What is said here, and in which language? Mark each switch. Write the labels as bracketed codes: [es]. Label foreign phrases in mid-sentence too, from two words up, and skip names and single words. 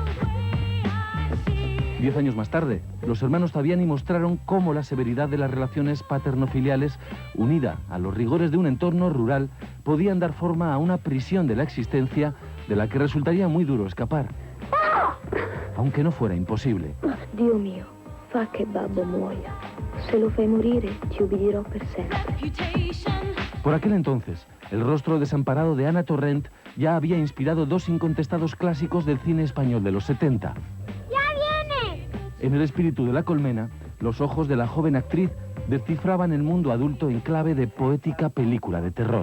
[es] 10 años más tarde, los hermanos Taviani mostraron cómo la severidad de las relaciones paterno-filiales, unida a los rigores de un entorno rural, podían dar forma a una prisión de la existencia de la que resultaría muy duro escapar, aunque no fuera imposible. [it] Dio mio, fa che babbo muoia. Se lo fai morire, ti ubbidirò per sempre. [es] Por aquel entonces, el rostro desamparado de Ana Torrent ya había inspirado dos incontestados clásicos del cine español de los 70. En el espíritu de la colmena, los ojos de la joven actriz descifraban el mundo adulto en clave de poética película de terror.